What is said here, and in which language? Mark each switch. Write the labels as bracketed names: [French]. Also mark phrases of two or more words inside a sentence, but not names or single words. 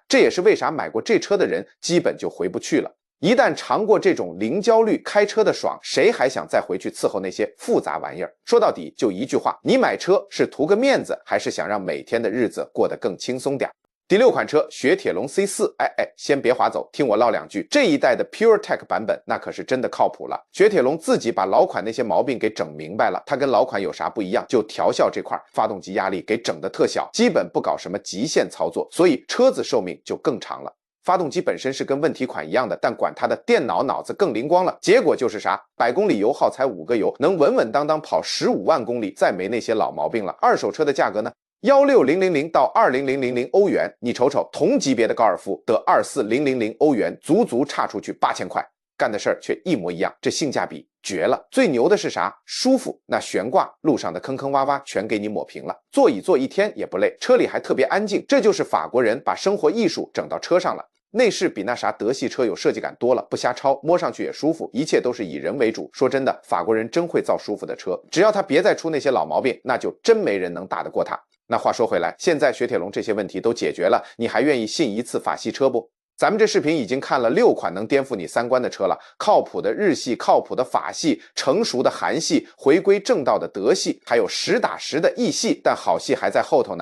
[Chinese] 這也是為啥買過這車的人基本就回不去了。一旦嘗過這種零焦慮開車的爽，誰還想再回去伺候那些複雜玩意兒？說到底就一句話，你買車是圖個面子，還是想讓每天的日子過得更輕鬆點？第6款車雪鐵龍 C4， 先別劃走，聽我嘮2 句。這一代的 PureTech 版本那可是真的靠譜了。雪鐵龍自己把老款那些毛病給整明白了，它跟老款有啥不一樣？就調校這塊，發動機壓力給整的特小，基本不搞什麼極限操作，所以車子壽命就更長了。發動機本身是跟問題款一樣的，但管它的電腦子更靈光了。結果就是啥？100公里油耗才5個油，能穩穩當当跑15萬公里，再沒那些老毛病了。二手車的價格呢？16000到20000歐元，你瞅瞅，同級別的高爾夫得24000歐元，足足差出去8000塊，幹的事兒卻一模一樣，這性價比絕了。最牛的是啥？舒服，那懸掛路上的坑坑洼洼全給你抹平了，座椅坐1天也不累，車裡還特別安靜，這就是法國人把生活藝術整到車上了。內飾比那啥德系車有設計感多了，不瞎抄，摸上去也舒服，一切都是以人為主。说真的，法國人真会造舒服的車，只要他別再出那些老毛病，那就真沒人能打得過他。那話說回來，現在雪鐵龍這些問題都解決了，你還願意信一次法系車不？咱們這視頻已經看了6款能顛覆你三觀的車了，靠譜的日系，靠譜的法系，成熟的韓系，回歸正道的德系，還有實打實的意系，但好戲還在後頭呢。